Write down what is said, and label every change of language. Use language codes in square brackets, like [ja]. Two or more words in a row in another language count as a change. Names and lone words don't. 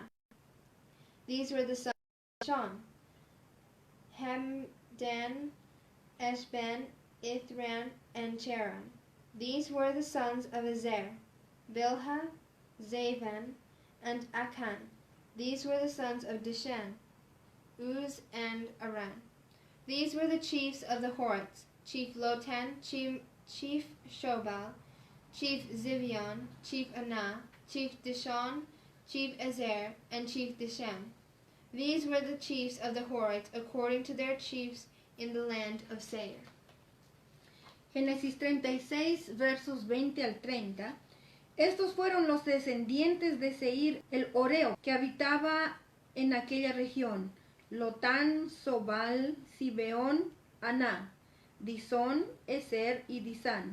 [en] These were the sons of Dishan: Hemdan, Eshban, Ithran, and Cheran. These were the sons of Ezer, Bilhah, Zavan, and Akan. These were the sons of Dishan, Uz, and Aran. These were the chiefs of the Horites, chief Lotan, chief Shobal, chief Zivion, chief Anah, chief Dishon, chief Ezer, and chief Dishan. These were the chiefs of the Horites according to their chiefs in the land of Seir. [es] Génesis 36, versos 20 al 30. Estos fueron los descendientes de Seir, el Horeo, que habitaba en aquella región: Lotán, Sobal, Zibeón, Aná, Disón, Ezer y Disán.